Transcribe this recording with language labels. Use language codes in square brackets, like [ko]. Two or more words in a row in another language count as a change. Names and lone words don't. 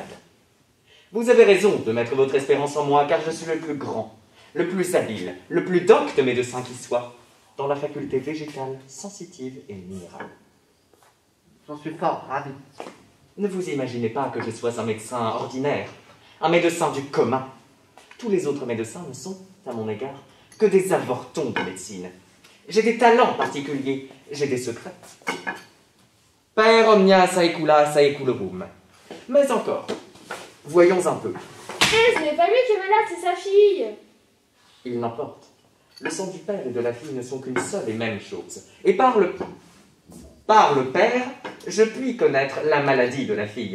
[fr] Vous avez raison de mettre votre espérance en moi, car je suis le plus grand, le plus habile, le plus docte médecin qui soit, dans la faculté végétale, sensitive et minérale. J'en suis fort ravi. Ne vous imaginez pas que je sois un médecin ordinaire, un médecin du commun. Tous les autres médecins ne sont, à mon égard, que des avortons de médecine. J'ai des talents particuliers, j'ai des secrets. [la] Per omnia saeculorum. [fr] Mais encore, voyons un peu. Ce n'est pas lui qui est malade, c'est sa fille. Il n'importe. Le sang du père et de la fille ne sont qu'une seule et même chose. Et par le père, je puis connaître la maladie de la fille.